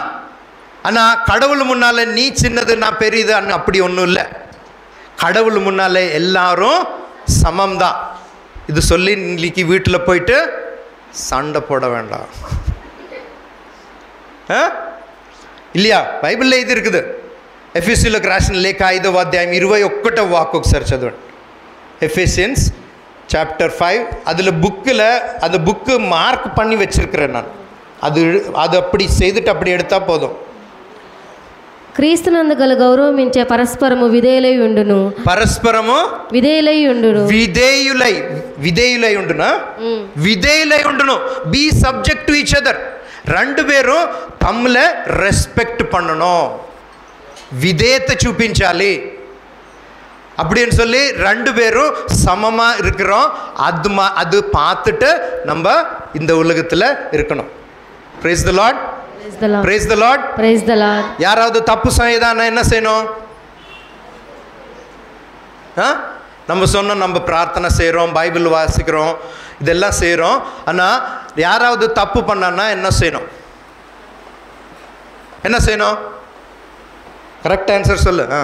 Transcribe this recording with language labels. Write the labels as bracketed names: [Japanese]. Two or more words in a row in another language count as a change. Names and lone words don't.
[Tamil] ஆனால் கடவுள் முன்னால் நீ சின்னது நான் பெரியது அப்படி ஒன்றும் இல்லை. கடவுள் முன்னாலே எல்லாரும் சமம்தான். இது சொல்லி இன்னைக்கு வீட்டில் போயிட்டு சண்டை போட வேண்டாம் இல்லையா? [Telugu] బైబిల్లో ఇది இருக்குது. ఎఫెసీయులకు రాసిన లేఖ 5వ అధ్యాయం 21వ వాక్కు ఒకసారి చదవండి. [English] Ephesians chapter 5. [Tamil] அதில் புக்கில் அந்த புக்கு மார்க் பண்ணி வச்சிருக்கிறேன் நான். அது அப்படி செய்துட்டு அப்படி எடுத்தால் போதும். [Telugu] క్రీస్తునందు గల గౌరవమించే పరస్పరము విధేయులై ఉండును. పరస్పరము విధేయులై ఉండును. విధేయులై ఉండునా? విధేయులై ఉండును. [English] be subject to each other. [Tamil] 2 பேரும் தம்மில் ரெஸ்பெக்ட் பண்ணணும், விதேயத்தை చూపించాలి அப்படின்னு சொல்லி 2 பேரும் சமமாக இருக்கிறோம். அது பார்த்துட்டு நம்ம இந்த உலகத்தில் இருக்கணும். [English] praise the lord. praise the lord. praise the lord. [Tamil] யாராவது தப்பு செய்தானா என்ன செய்யணும்? நம்ம சொன்னோம், நம்ம பிரார்த்தனை செய்கிறோம், பைபிள் வாசிக்கிறோம், இதெல்லாம் செய்கிறோம். ஆனால் யாராவது தப்பு பண்ணான்னா என்ன செய்யணும்? என்ன செய்யணும்? [English] correct answer [Tamil] சொல்லு.